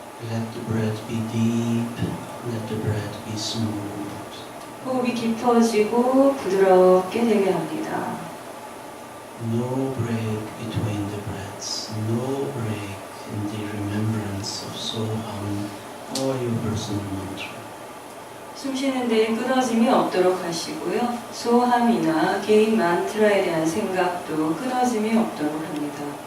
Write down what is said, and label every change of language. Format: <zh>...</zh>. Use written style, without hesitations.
<en>Let the breath be deep, let the breath be smooth.</en> <ko>호흡이 깊어지고 부드럽게 되게 합니다.</ko> <en>No break between the breaths, no break in the remembrance of Soham or your personal mantra.</en> <ko>숨 쉬는 데에 끊어짐이 없도록 하시고요. 소함이나 개인 만트라에 대한 생각도 끊어짐이 없도록 합니다.</ko>